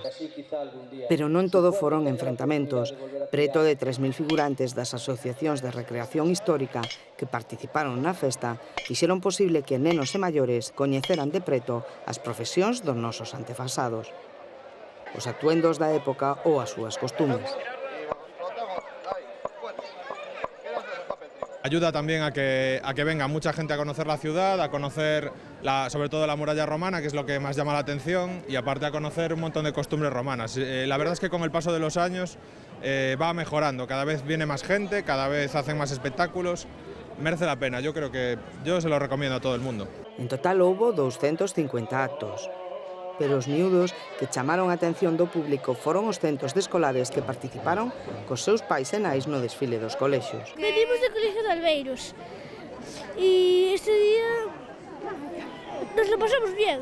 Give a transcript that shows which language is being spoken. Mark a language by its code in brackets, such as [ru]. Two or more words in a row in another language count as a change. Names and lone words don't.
[gl] Pero non todo foron enfrentamentos. Preto de 3.000 figurantes das asociacións de recreación histórica que participaron na festa fixeron posible que nenos e maiores coñeceran de preto as profesións dos nosos antepasados, os atuendos da época ou as súas costumes. [es] Ayuda también a que venga mucha gente a conocer la ciudad, a conocer sobre todo la muralla romana, que es lo que más llama la atención, y aparte a conocer un montón de costumbres romanas. La verdad es que con el paso de los años va mejorando, cada vez viene más gente, cada vez hacen más espectáculos, merece la pena, yo se lo recomiendo a todo el mundo. [gl] En total houbo 250 actos. Pero os miúdos que chamaron a atención do público foron os centos de escolares que participaron cos seus pais e nais no desfile dos colexios. [es] Venimos do Colexio de Albeiros e este día nos lo pasamos bien.